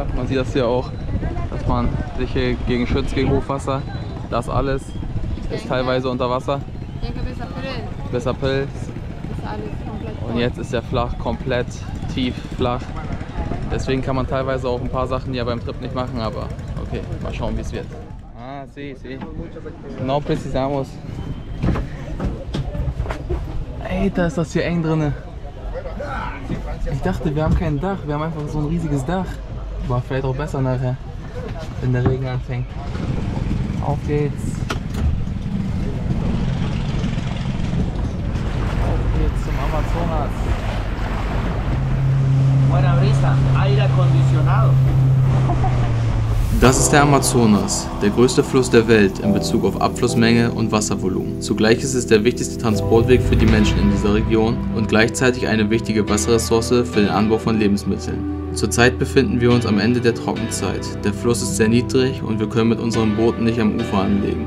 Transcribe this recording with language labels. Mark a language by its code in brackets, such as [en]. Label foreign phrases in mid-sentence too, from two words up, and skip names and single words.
[de] Man sieht das hier auch, dass man sich hier gegen schützt, gegen Hochwasser. Das alles ist teilweise unter Wasser. Bis April. Und jetzt ist der Flach komplett tief flach. Deswegen kann man teilweise auch ein paar Sachen ja beim Trip nicht machen, aber okay, mal schauen, wie es wird. [es] Ah, sí. No precisamos. [de] Ey, da ist das hier eng drinne. Ich dachte, wir haben kein Dach, wir haben einfach so ein riesiges Dach. Aber vielleicht auch besser nachher, wenn der Regen anfängt. Auf geht's! Auf geht's zum Amazonas. [es] Buena brisa, aire acondicionado. [de] Das ist der Amazonas, der größte Fluss der Welt in Bezug auf Abflussmenge und Wasservolumen. Zugleich ist es der wichtigste Transportweg für die Menschen in dieser Region und gleichzeitig eine wichtige Wasserressource für den Anbau von Lebensmitteln. Zurzeit befinden wir uns am Ende der Trockenzeit. Der Fluss ist sehr niedrig und wir können mit unserem Boot nicht am Ufer anlegen.